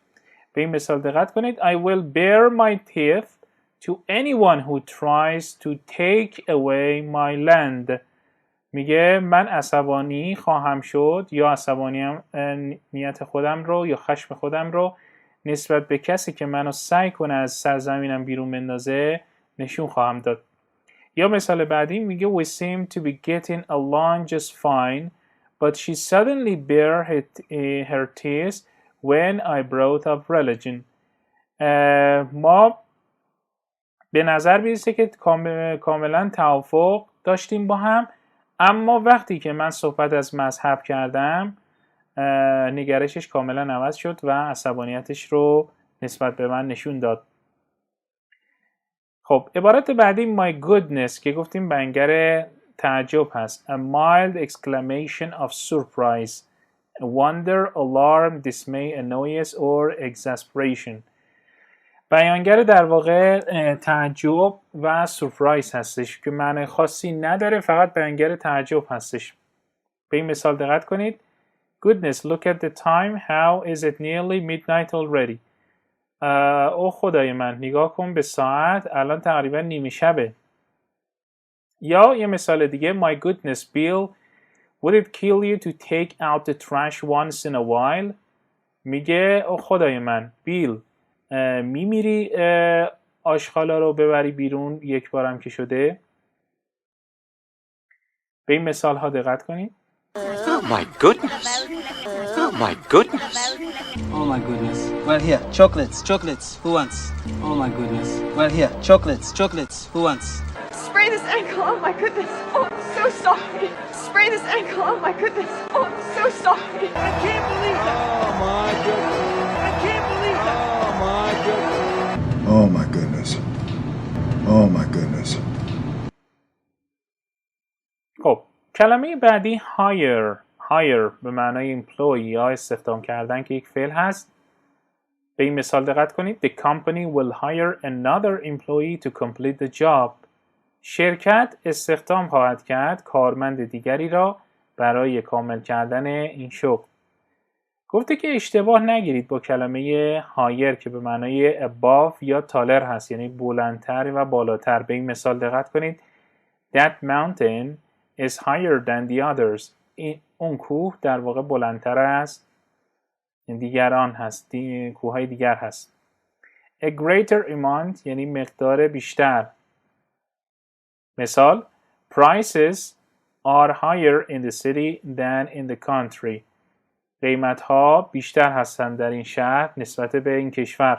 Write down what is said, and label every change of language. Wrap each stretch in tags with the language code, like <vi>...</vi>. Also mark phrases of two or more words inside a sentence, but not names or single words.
<fa>به این مثال دقت کنید.</fa> <en>I will bear my teeth to anyone who tries to take away my land.</en> <fa>میگه من عصبانی خواهم شد یا عصبانیت خودم رو یا خشم خودم رو نسبت به کسی که منو سعی کنه از سرزمینم بیرون بندازه نشون خواهم داد. یا مثال بعدی میگه</fa> <en>we seem to be getting along just fine but she suddenly bare her teeth when I brought up religion.</en> <fa>ما به نظر میرسه که کاملا توافق داشتیم با هم، اما وقتی که من صحبت از مذهب کردم نگرشش کاملا عوض شد و عصبانیتش رو نسبت به من نشون داد. خب عبارت بعدی</fa> <en>my goodness</en> <fa>که گفتیم بنگر تعجب هست.</fa> <en>A mild exclamation of surprise, wonder, alarm, dismay, annoyance or exasperation.</en> <fa>بیانگر در واقع تعجب و سورپرایز هستش که معنی خاصی نداره، فقط بیانگر تعجب هستش. به این مثال دقت کنید.</fa> <en>Goodness, look at the time. How is it nearly midnight already?</en> <fa>او خدای من، نگاه کن به ساعت، الان تقریبا نیمه شبه. یا یه مثال دیگه.</fa> <en>My goodness, Bill, would it kill you to take out the trash once in a while?</en> <fa>میگه او خدای من، بیل، میمیری آشغالا رو ببری بیرون یک بارم که شده؟ به این مثال ها دقت کنید.</fa> <en>Oh my goodness. Oh my goodness. Oh my goodness. Well here, chocolates. Who wants? Oh my goodness. Well here, chocolates. Who wants? Spray this ankle. Oh my goodness. Oh, I'm so sorry. Spray this ankle. Oh my goodness. Oh, I'm so sorry. I can't believe that. Oh my goodness. I can't believe that. Oh my goodness. Oh my goodness. Oh my goodness.</en> <fa>خب کلمه بعدی hire به معنای employee یا استخدام کردن که یک فعل هست. به این مثال دقت کنید.</fa> <en>The company will hire another employee to complete the job.</en> <fa>شرکت استخدام خواهد کرد کارمند دیگری را برای کامل کردن این شغل. گفته که اشتباه نگیرید با کلمه hire که به معنای above یا taller هست، یعنی بلندتر و بالاتر. به این مثال دقت کنید.</fa> <en>That mountain is higher than the others.</en> <fa>اون کوه در واقع بلندتر از دیگران هست، کوههای دیگر هست.</fa> <en>A greater amount</en> <fa>یعنی مقدار بیشتر.</fa> <en>مثال Prices are higher in the city than in the country.</en> <fa>قیمت ها بیشتر هستند در این شهر نسبت به این کشور.</fa>